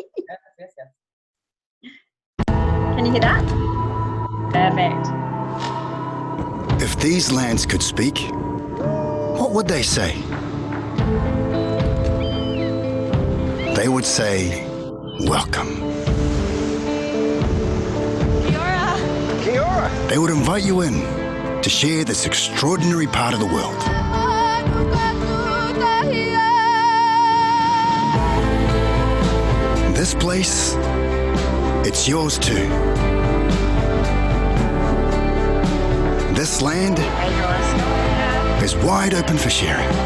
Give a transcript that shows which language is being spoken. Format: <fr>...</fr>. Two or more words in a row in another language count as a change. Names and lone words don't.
<en>Can you hear that? Perfect. If these lands could speak, what would they say? They would say, welcome.</en> <mi>Kia ora. Kia ora.</mi> <en>They would invite you in to share this extraordinary part of the world. This place, it's yours too. This land is wide open for sharing.</en>